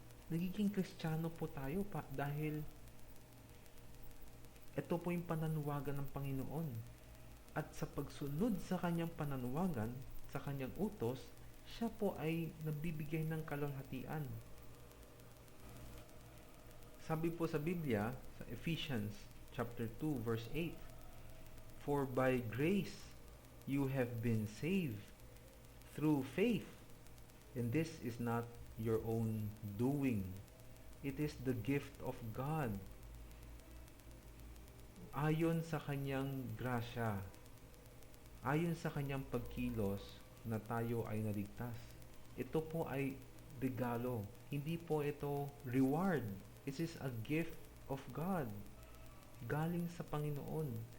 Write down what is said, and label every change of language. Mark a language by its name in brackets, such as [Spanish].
[Filipino] Nagiging Kristiyano po tayo dahil ito po yung pananawagan ng Panginoon. At sa pagsunod sa kanyang pananawagan, sa kanyang utos, siya po ay nabibigay ng kaluwalhatian. Sabi po sa Biblia, sa [English] Ephesians chapter 2 verse 8, for by grace you have been saved through faith, and this is not your own doing. It is the gift of God. [Filipino] Ayon sa kanyang grasya, ayon sa kanyang pagkilos, na tayo ay naligtas. Ito po ay regalo. Hindi po ito reward. [English] It is a gift of God. [Filipino] Galing sa Panginoon.